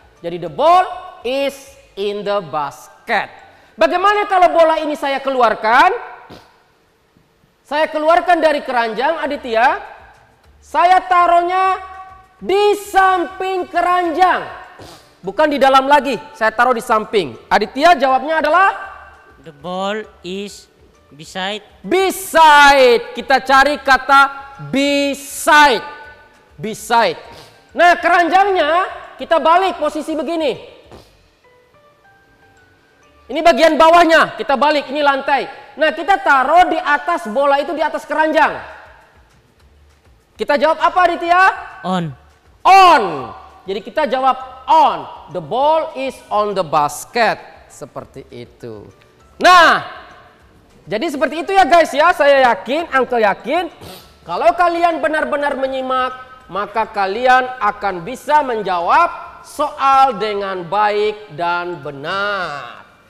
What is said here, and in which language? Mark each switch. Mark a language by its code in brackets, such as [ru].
[id] Jadi [en] the ball is in the basket. [id] Bagaimana kalau bola ini saya keluarkan? Saya keluarkan dari keranjang Aditya. Saya taruhnya di samping keranjang. Bukan di dalam lagi, saya taruh di samping. Aditya jawabnya adalah? [en] The ball is beside. [id] Beside. Kita cari kata beside. Beside. Nah keranjangnya kita balik posisi begini. Ini bagian bawahnya, kita balik, ini lantai. Nah kita taruh di atas bola itu, di atas keranjang. Kita jawab apa Aditya? [en] On. [id] On. Jadi kita jawab on. [en] The ball is on the basket. [id] Seperti itu. Nah, jadi seperti itu ya guys ya. Saya yakin, Uncle yakin, kalau kalian benar-benar menyimak, maka kalian akan bisa menjawab soal dengan baik dan benar.